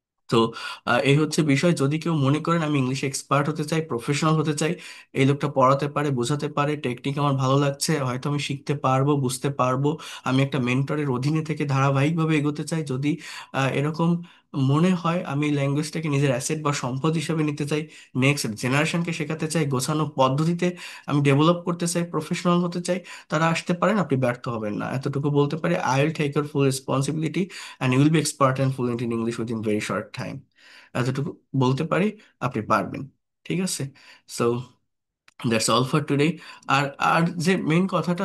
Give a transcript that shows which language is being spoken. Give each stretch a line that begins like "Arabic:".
Bangla: তো এই হচ্ছে বিষয়। যদি কেউ মনে করেন আমি ইংলিশে এক্সপার্ট হতে চাই, প্রফেশনাল হতে চাই, এই লোকটা পড়াতে পারে, বোঝাতে পারে, টেকনিক আমার ভালো লাগছে, হয়তো আমি শিখতে পারবো, বুঝতে পারবো, আমি একটা মেন্টরের অধীনে থেকে ধারাবাহিকভাবে এগোতে চাই, যদি এরকম মনে হয়, আমি ল্যাঙ্গুয়েজটাকে নিজের অ্যাসেট বা সম্পদ হিসেবে নিতে চাই, নেক্সট জেনারেশনকে শেখাতে চাই, গোছানো পদ্ধতিতে আমি ডেভেলপ করতে চাই, প্রফেশনাল হতে চাই, তারা আসতে পারেন। আপনি ব্যর্থ হবেন না, এতটুকু বলতে পারি।
English: I will take your full responsibility and you will be expert and fluent in English within very short time.
Bangla: এতটুকু বলতে পারি, আপনি পারবেন, ঠিক আছে?
English: So that's all for today.
Bangla: আর আর যে মেইন কথাটা